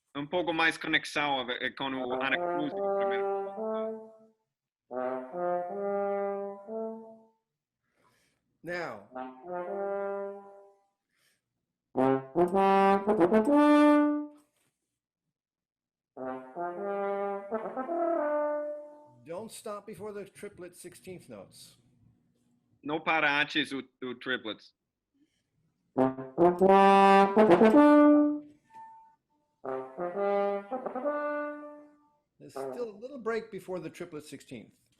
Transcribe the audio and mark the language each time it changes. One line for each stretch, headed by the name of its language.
Portuguese: Pouco mais conexão com o anacrúsico primeiro.
English: Now, don't stop before the triplet 16th notes.
Portuguese: Não para antes o triplets.
English: There's still a little break before the triplet 16th.